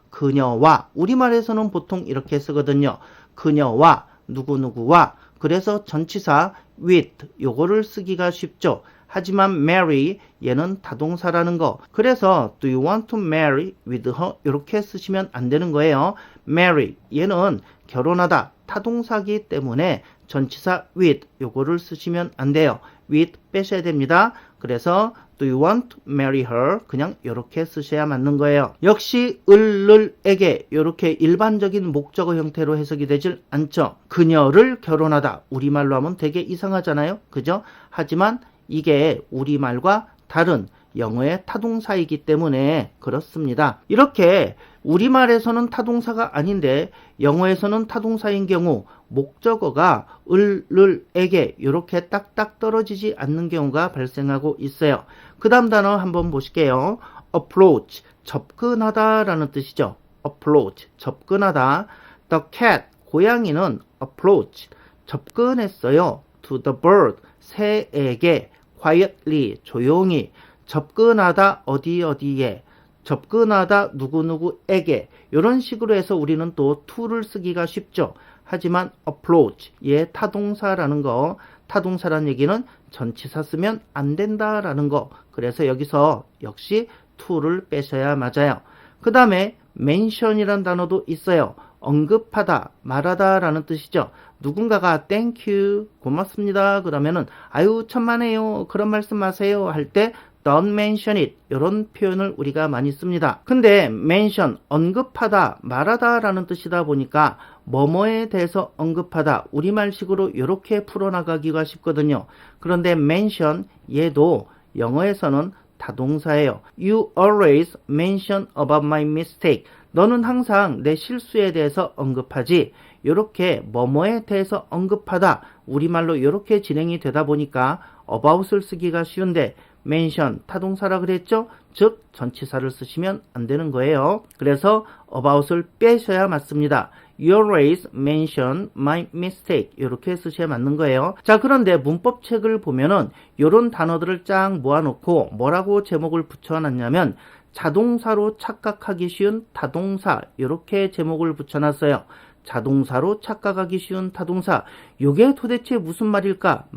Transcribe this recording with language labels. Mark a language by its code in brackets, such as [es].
[ko] 그녀와, 우리말에서는 보통 이렇게 쓰거든요. 그녀와 누구누구와. 그래서 전치사 with 요거를 쓰기가 쉽죠. 하지만 marry 얘는 타동사라는 거. 그래서 [en] do you want to marry with her [ko] 이렇게 쓰시면 안 되는 거예요. marry 얘는 결혼하다 타동사기 때문에 전치사 with 요거를 쓰시면 안 돼요. with 빼셔야 됩니다. 그래서 [en] do you want to marry her [ko] 그냥 이렇게 쓰셔야 맞는 거예요. 역시 을에게 이렇게 일반적인 목적어 형태로 해석이 되질 않죠. 그녀를 결혼하다 우리말로 하면 되게 이상하잖아요. 그죠? 하지만 이게 우리말과 다른 영어의 타동사이기 때문에 그렇습니다. 이렇게 우리말에서는 타동사가 아닌데 영어에서는 타동사인 경우 목적어가 을에게 이렇게 딱딱 떨어지지 않는 경우가 발생하고 있어요. 그 다음 단어 한번 보실게요. approach, 접근하다 라는 뜻이죠. approach, 접근하다. [en] The cat, [ko] 고양이는 [en] approach, [ko] 접근했어요. [en] to the bird, [ko] 새에게 [en] quietly, [ko] 조용히. 접근하다 어디에, 접근하다 누구누구에게. 이런 식으로 해서 우리는 또 to를 쓰기가 쉽죠. 하지만 approach, 얘 타동사라는 거, 타동사라는 얘기는 전치사 쓰면 안 된다라는 거. 그래서 여기서 역시 to를 빼셔야 맞아요. 그 다음에 mention이라는 단어도 있어요. 언급하다, 말하다 라는 뜻이죠. 누군가가 [en] thank you, [ko] 고맙습니다 그러면은 아유 천만에요 그런 말씀 마세요 할 때 [en] don't mention it [ko] 이런 표현을 우리가 많이 씁니다. 근데 mention, 언급하다, 말하다 라는 뜻이다 보니까 뭐뭐에 대해서 언급하다 우리말식으로 이렇게 풀어나가기가 쉽거든요. 그런데 mention 얘도 영어에서는 타동사예요. [en] You always mention about my mistake. [ko] 너는 항상 내 실수에 대해서 언급하지. 이렇게 뭐뭐에 대해서 언급하다 우리말로 이렇게 진행이 되다 보니까 about을 쓰기가 쉬운데 mention 타동사라 그랬죠? 즉 전치사를 쓰시면 안 되는 거예요. 그래서 about을 빼셔야 맞습니다. [en] You always mention my mistake [ko] 이렇게 쓰셔야 맞는 거예요. 자, 그런데 문법책을 보면은 이런 단어들을 쫙 모아놓고 뭐라고 제목을 붙여놨냐면 자동사로 착각하기 쉬운 타동사 이렇게 제목을 붙여놨어요. 자동사로 착각하기 쉬운 타동사. 이게 도대체 무슨 말일까?